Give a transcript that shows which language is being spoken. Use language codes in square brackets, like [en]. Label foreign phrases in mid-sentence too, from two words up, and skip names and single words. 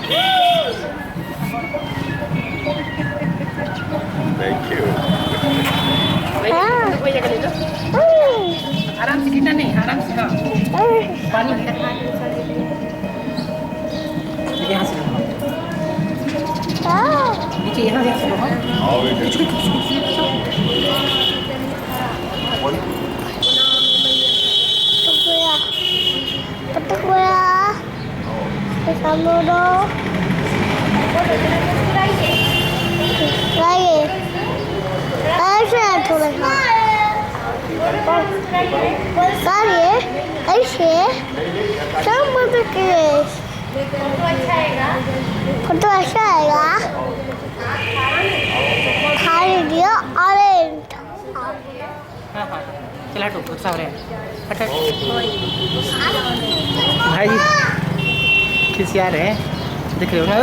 [en] Thank you. [hi] वही जगह ले लो। आराम से गिरना नहीं, आराम से। हाँ पानी यहाँ से लो। नीचे यहाँ से लो। हाँ [id] Petuk ya. Kamu dong. Lagi. Ayo tulis. Kali. Ayo. Kamu tulis. Foto saya. Kali dia orange. [hi] हाँ हाँ चला हटो गुस्सा हो रहे हैं। हट हट। भाई खिसिया रहे हैं, देख रहे हो ना।